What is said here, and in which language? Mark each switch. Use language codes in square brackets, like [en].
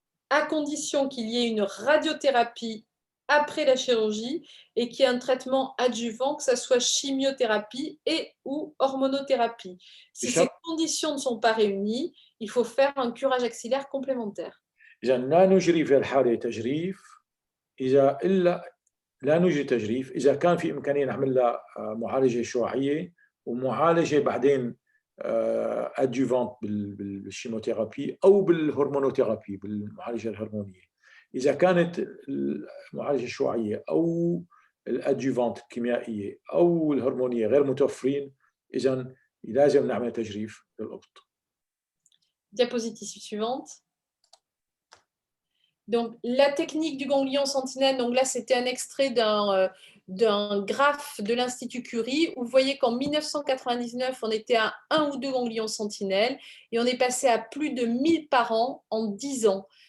[fr] À condition qu'il y ait une radiothérapie après la chirurgie et qu'il y ait un traitement adjuvant, que ce soit chimiothérapie et ou hormonothérapie. Si ces conditions ne sont pas réunies, il faut faire un curage axillaire complémentaire. [ar] إذا لا نجري في الحالة تجريف، إذا إلا لا نجري تجريف إذا كان في إمكانية نعمل لها معالجة شعاعية ومعالجة بعدين adjuvante بالشيموثيرابي أو بالهرمونوثيرابي بالمعالجة الهرمونية. إذا كانت المعالجة الشعاعية أو الادجوفانت الكيميائية أو الهرمونية غير متوفرين، إذا لازم نعمل تجريف للقبط. [fr] Diapositive suivante. Donc, la technique du ganglion sentinelle, donc là, c'était un extrait d'un graphe de l'Institut Curie, où vous voyez qu'en 1999, on était à 1 ou 2 ganglions sentinelles, et on est passé à plus de 1000 par an en 10 ans.